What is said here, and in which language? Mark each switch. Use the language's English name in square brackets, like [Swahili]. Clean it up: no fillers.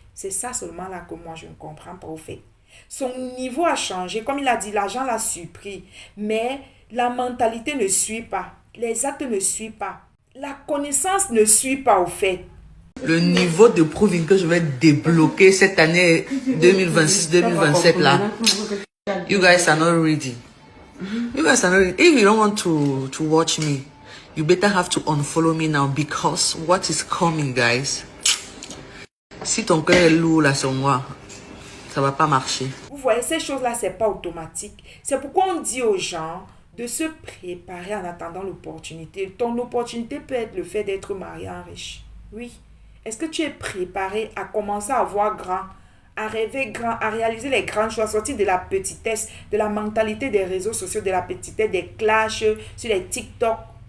[French] C'est ça seulement là que moi je ne comprends pas au fait. Son niveau a changé, comme il a dit, l'argent l'a surpris, mais la mentalité ne suit pas. Les actes ne suivent pas. La connaissance ne suit pas au fait. Le niveau de proving que je vais débloquer cette année 2026-2027 là, [English] you guys are not ready. You guys are not ready. If you don't want to watch me, you better have to unfollow me now because what is coming, guys? [French] Si ton cœur est lourd là sur moi, ça va pas marcher. Vous voyez, ces choses-là, c'est pas automatique. C'est pourquoi on dit aux gens de se préparer en attendant l'opportunité. Ton opportunité peut être le fait d'être marié en riche. Oui. Est-ce que tu es préparé à commencer à voir grand, à rêver grand, à réaliser les grands choix, sortir de la petitesse, de la mentalité des réseaux sociaux, de la petitesse, des clashs sur les TikTok?